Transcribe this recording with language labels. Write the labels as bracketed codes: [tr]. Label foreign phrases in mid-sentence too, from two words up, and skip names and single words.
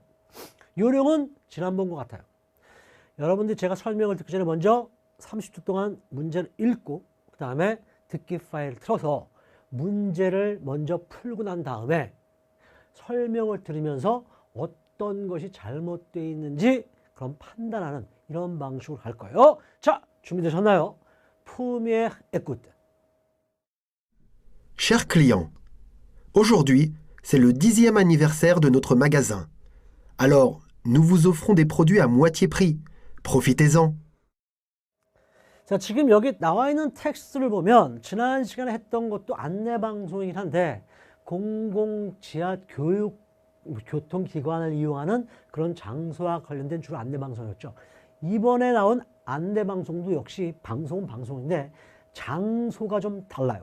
[ko] 요령은 지난번과 같아요. 여러분들이 제가 설명을 듣기 전에 먼저 30초 동안 문제를 읽고 그 다음에 듣기 파일을 틀어서 문제를 먼저 풀고 난 다음에 설명을 들으면서 어떤 것이 잘못되어 있는지 그럼 판단하는 이런 방식으로 갈 거예요. 자, 준비되셨나요? [fr] Première écoute. Chers clients, aujourd'hui, c'est le 10e anniversaire de notre magasin. Alors, nous vous offrons des produits à moitié prix. Profitez-en. [ko] 자, 지금 여기 나와 있는 텍스트를 보면 지난 시간에 했던 것도 안내방송이긴 한데 공공지하 교통기관을 이용하는 그런 장소와 관련된 주로 안내방송이었죠. 이번에 나온 안내방송도 역시 방송은 방송인데 장소가 좀 달라요.